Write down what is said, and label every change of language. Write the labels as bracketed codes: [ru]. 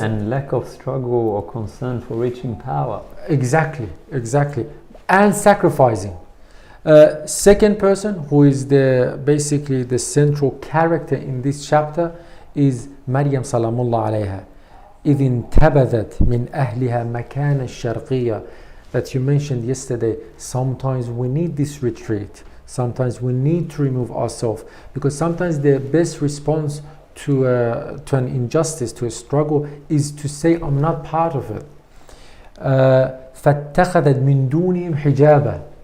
[en] and lack of struggle or concern for reaching power. Exactly. And sacrificing. Second person, who is basically the central character in this chapter, is Maryam salamullah alayha. [ar] إذ انتبذت من أهلها مكان الشرقية, [en] that you mentioned yesterday. Sometimes we need this retreat. Sometimes we need to remove ourselves, because sometimes the best response to an injustice, to a struggle, is to say, I'm not part of it. [ar] فاتخذت من دونهم حجابا.